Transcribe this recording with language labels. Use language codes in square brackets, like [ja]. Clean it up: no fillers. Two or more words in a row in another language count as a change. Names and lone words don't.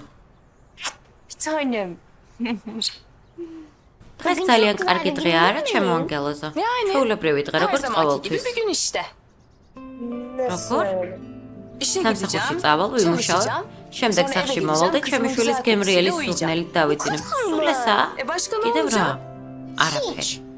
[tr] Bir tanem. [ka] დღეს ძალიან კარგი დღეა, არა, ჩემო ანგელოზო? ჩვეულებრივი დღე, [tr] Her [ka] როგორც [tr] zamanki gibi [ka] ყოველთვის. [tr] bir gün işte. [ka] როგორ? [tr] İşe [ka] სამსახურში [tr] gideceğim, [ka] წავალ, ვიმუშაოთ. [tr] çalışacağım. [ka] შემდეგ [tr] Sonra [ka] სახში [tr] eve [ka] მოვალ და [tr] gideceğim, [ka] ჩემი [tr] kızımın [ka] შვილის [tr] güzel [ka] გემრიელი [tr] kokusiyle [ka] სურნელით დავიძინებ. სულ ესაა? [tr] Başka ne [ka] კიდევ რა? [tr] olacak? [ka] არაფერი.